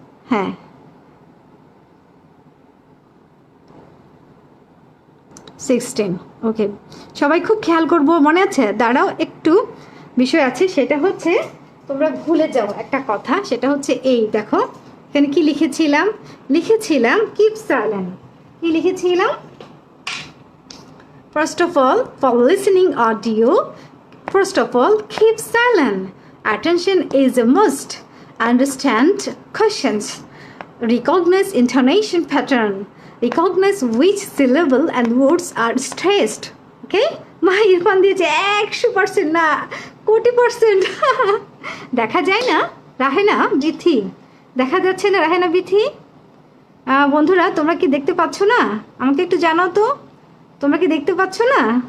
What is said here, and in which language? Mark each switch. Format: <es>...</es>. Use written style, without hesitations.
<bn>হ্যাঁ 16 ওকে সবাই খুব খেয়াল করবো, মনে আছে? দাঁড়াও একটু বিষয় আছে, সেটা হচ্ছে তোমরা ভুলে যাও একটা কথা, সেটা হচ্ছে এই দেখো এখানে কি লিখেছিলাম? লিখেছিলাম কিপ সাইলেন্ট। কি লিখেছিলাম?</bn> <en>First of all for listening audio, first of all keep silent, attention is a must, understand questions, recognize intonation pattern, recognize which syllable and words are stressed.</en> <bn>Okay, মা ইরফান দিয়েছে 100% না 100%। দেখা যায় না রাহেনা বিথি? দেখা যাচ্ছে না রাহেনা বিথি? বন্ধুরা তোমরা কি দেখতে পাচ্ছ না? আমাকে একটু জানাও তো, তোমরা কি দেখতে পাচ্ছ না?</bn>